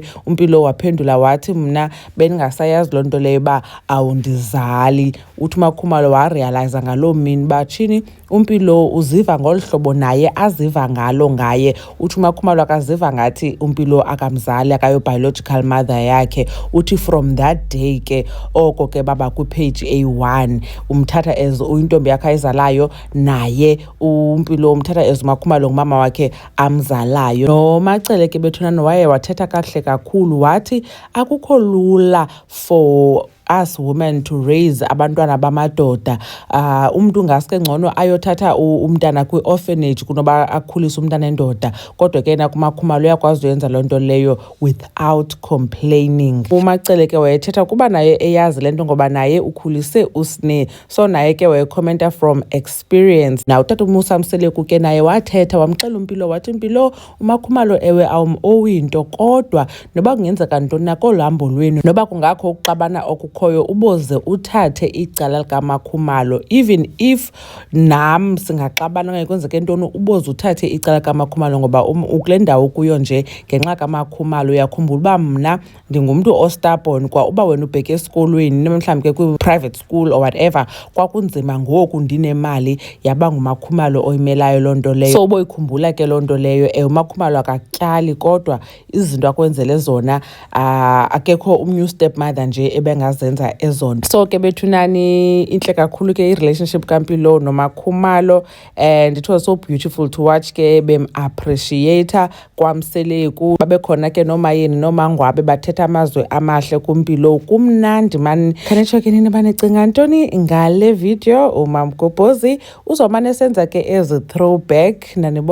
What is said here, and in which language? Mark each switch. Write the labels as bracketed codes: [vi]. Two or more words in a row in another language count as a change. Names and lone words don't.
[xh] uMpilo waphendula wathi mna bendingasayazi loo nto leyo uba awundizali. Uthi uMakhumalo warealiza ngaloo mini uba tshini uMpilo uziva ngolu hlobo naye aziva ngalo ngaye. Uthi uMakhumalo akaziva ngathi uMpilo akamzali, akayo-biological mother yakhe. Uthi [en] from that day [xh] ke oko ke baba kwipage A1 umthatha as uyintombi yakhe ayizalayo, naye uMpilo umthatha as uMakhumalo ngumama wakhe amzalayo. NoMacele ke bethunani waye wathetha kakuhle kakhulu, wathi akukho lula [en] for us women to raise [xh] abantwana bamadoda. Umntu ngaske ngcono ayothatha umntana kwi-orphanage kunoba akhulise umntana endoda, kodwa ke nakuMakhumalo uyakwazi uyenza loo nto leyo [en] without complaining. [xh] uMacele ke wayethetha kuba naye eyazi le nto ngoba naye ukhulise uSne, so naye ke wayekhomenta [en] from experience. [xh] Now utata uMusamseleku ke naye wathetha wamxela uMpilo wathi Mpilo, uMakhumalo ewe awuyinto, kodwa noba kungenzeka ntoni na kolu hambo lwenu, noba kungakho ukuxabana okukhoyo, uboze uthathe icala likaMakhumalo. [en] Even if [xh] nam singaxabana okanye kwenzeke ntoni, uboze uthathe icala kaMakhumalo ngoba kule ndawo kuyo nje ngenxa kaMakhumalo. Uyakhumbula uba mna ndingumntu ostubborn, kwa uba wena ubheke esikolweni mhlawumbi ke kwi- [en] private school or whatever [xh] kwakunzima, ngoku ndinemali yaba nguMakhumalo oyimelayo loo nto leyo. So uboyikhumbula ke loo nto leyo. uMakhumalo akatyali, kodwa izinto akwenzele zona akekho umnye stepmother nje ebengazenza ezonto. So ke bethunani intle kakhulu ke i-relationship kaMpilo noMakhumalo, [en] and it was so beautiful to watch [xh] ke bem-appreciator kwaMseleku. Babekhona ke nomayeni nomangwabe bathetha amazwi amahle kuMpilo. Kumnandi man. Khanetsho ke nini banicinga ntoni ngale video? uMamgobhozi uzomane senza ke ezi throwback.